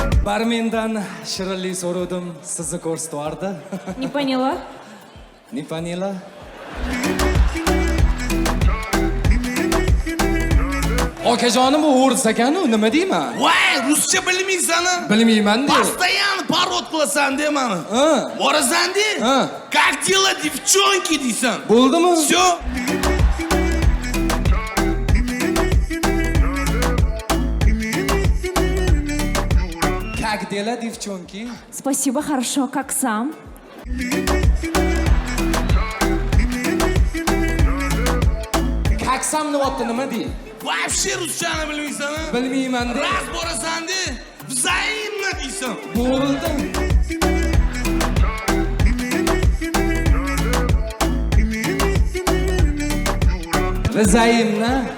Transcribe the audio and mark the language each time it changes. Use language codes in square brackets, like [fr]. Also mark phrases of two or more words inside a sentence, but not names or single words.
[uz] Barmendan shirinlik so'radim, sizni ko'rsatvardi. [ru] Не поняла. Не поняла? [uz] Okajonim u o'ris ekan-ku, nima deyman? Voy, ruscha bilmaysan-a? Bilmayman-da. Постоянно parod qilasan de mani. Borasan de. [ru] Как дела, девчонки deysan. [uz] Bo'ldimi? [ru] Всё. Как дела, девчонки? Спасибо, хорошо, как сам? Как sam [uz] nima nima dey? Вообще ruschani bilmaysan-a? Bilmayman-da. Raz borasan de. Взаимно deysan. Bo'ldi. Взаимно.